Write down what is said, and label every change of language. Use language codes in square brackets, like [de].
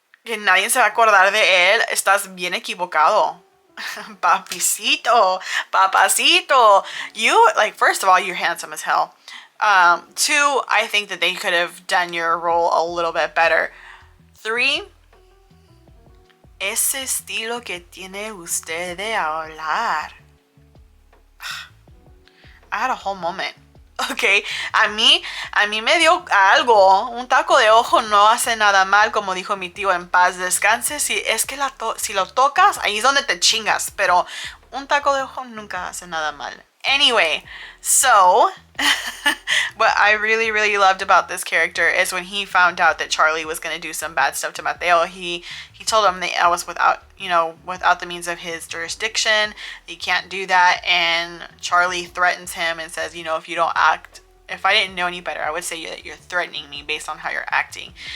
[es] que nadie se va a acordar de él, estás bien equivocado. Papacito, papacito. [en] You, like, first of all, you're handsome as hell. Two, I think that they could have done your role a little bit better. [es] Three, ese estilo que tiene usted de hablar. [en] I had a whole moment. Ok, [es] a mí me dio algo. Un taco de ojo no hace nada mal, como dijo mi tío, en paz descanse. Si es que si lo tocas, ahí es donde te chingas. Pero un taco de ojo nunca hace nada mal. [en] Anyway, so what I really, really loved about this character is when he found out that Charlie was going to do some bad stuff to Mateo, he told him that I was without the means of his jurisdiction. He can't do that. And Charlie threatens him and says, if you don't act, if I didn't know any better, I would say that you're threatening me based on how you're acting.